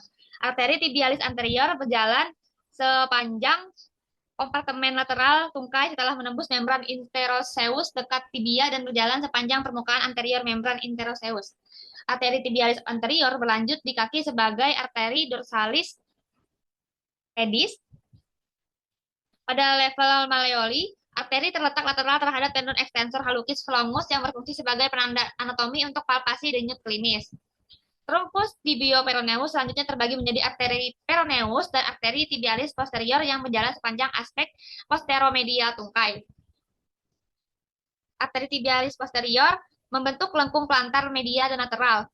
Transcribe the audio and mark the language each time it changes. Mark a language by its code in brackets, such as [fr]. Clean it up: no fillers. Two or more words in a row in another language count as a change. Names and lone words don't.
[id] Arteri [la] tibialis anterior [id] berjalan sepanjang kompartemen lateral tungkai setelah menembus membran interoseus dekat tibia dan berjalan sepanjang permukaan anterior membran interoseus. Arteri [la] tibialis anterior [id] berlanjut di kaki sebagai arteri [la] dorsalis pedis. [id] Pada level malleoli, arteri terletak lateral terhadap tendon [la] extensor hallucis longus [id] yang berfungsi sebagai penanda anatomi untuk palpasi denyut klinis. [la] Truncus tibioperoneus [id] selanjutnya terbagi menjadi arteri peroneus dan arteri [la] tibialis posterior [id] yang berjalan sepanjang aspek posteromedial tungkai. Arteri [la] tibialis posterior [id] membentuk lengkung plantar media dan lateral.